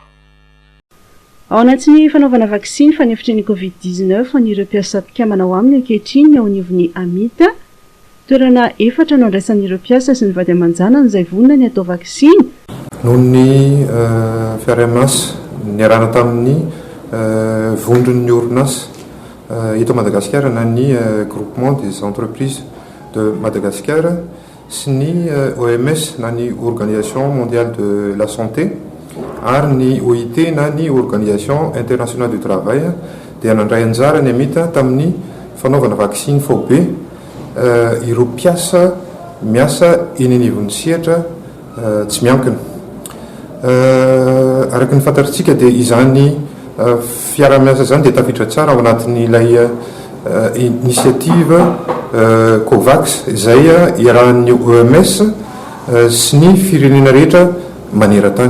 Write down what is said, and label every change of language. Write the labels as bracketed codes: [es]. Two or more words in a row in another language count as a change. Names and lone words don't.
[mg] Ao anatin'ny fanaovana vaksiny fanefitry ny Covid-19 ireo mpiasa manao aminy ankehitriny ao anivon'ny amit. Toerana 4 no andraisan'ireo mpiasa sy ny vady amanjanany izay vonona ny atao vaksiny. Noho ny fiaraha-miasa niarahana tamin'ny vondron'ny orinasa eto Madagasikara na ny [fr] groupement des entreprises de Madagascar [mg] sy ny OMS na ny [fr] Organisation mondiale de la santé [mg] ary ny OIT na ny [fr] Organisation internationale du travail [mg] dia nandray anjara ny amita tamin'ny fanaovana vaksiny fobe ireo mpiasa miasa eny anivon'ny sehatra tsy miankina. Araka ny fantatritsika dia izany fiara-miasa zany dia tafiditra tsara ao anatin'ilay initiative COVAX izay iarahan'ny OMS sy ny firenena rehetra maneran-tany.